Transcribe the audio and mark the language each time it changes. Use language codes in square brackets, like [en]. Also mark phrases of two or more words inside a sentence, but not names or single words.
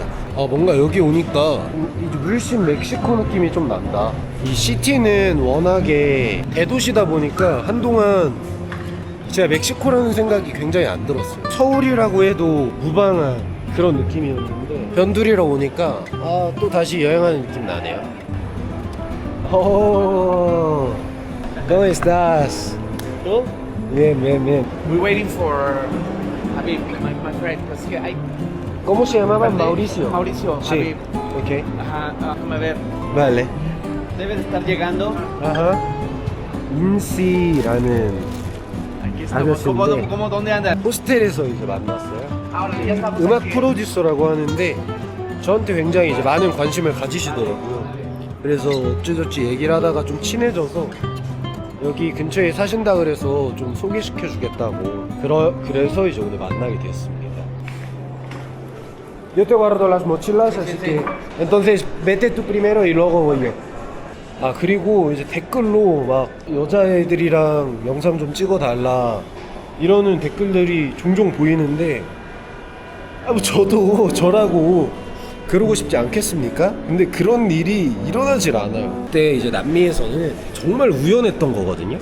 [ko] 뭔가 여기 오니까 물씬 멕시코 느낌이 좀 난다. 이 시티는 워낙에 대도시다 보니까 한동안 제가 멕시코라는 생각이 굉장히 안 들었어요. 서울이라고 해도 무방한 그런 느낌이었는데 변두리로 오니까 또 다시 여행하는 느낌 나네요. [es] ¿Cómo estás? ¿Tú? Bien, bien, bien. [en] We're waiting for Habib, my friend, because I... [es] ¿Cómo se llamaba? Mauricio. Mauricio, Sí. Habib. Ok. Ajá, déjame ver. Vale. Debe de estar llegando. Ajá. [ko] 인시라는 아저씨인데 [es] ¿Dónde anda? [ko] 호스텔에서 이제 만났어요. [es] Ahora ya estamos [ko] 음악 [es] aquí. [ko] 프로듀서라고 하는데 저한테 굉장히 이제 많은 관심을 가지시더라고요. 그래서 어찌저찌 얘기를 하다가 좀 친해져서 여기 근처에 사신다 그래서 좀 소개시켜 주겠다고 그래서 이제 오늘 만나게 됐습니다. [es] Yo te guardo las mochilas, así que entonces vete tú primero y luego voy yo. [ko] 그리고 이제 댓글로 막 여자애들이랑 영상 좀 찍어달라 이러는 댓글들이 종종 보이는데 뭐 저도 저라고 그러고 싶지 않겠습니까? 근데 그런 일이 일어나질 않아요. 그때 이제 남미에서는 정말 우연했던 거거든요.